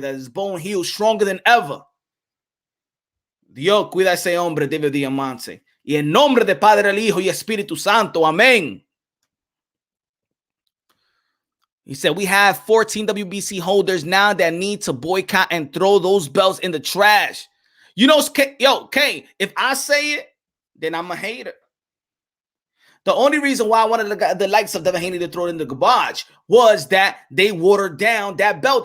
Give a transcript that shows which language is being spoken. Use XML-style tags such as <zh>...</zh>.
<en>That his bone heals stronger than ever.</en> <es>Dios cuida ese hombre, David Diamante. Y en nombre de Padre, el Hijo y Espíritu Santo. Amén.</es> <en>He said, we have 14 WBC holders now that need to boycott and throw those belts in the trash. You know, yo, K, if I say it, then I'm a hater. The only reason why I wanted the likes of Devin Haney to throw it in the garbage was that they watered down that belt.</en>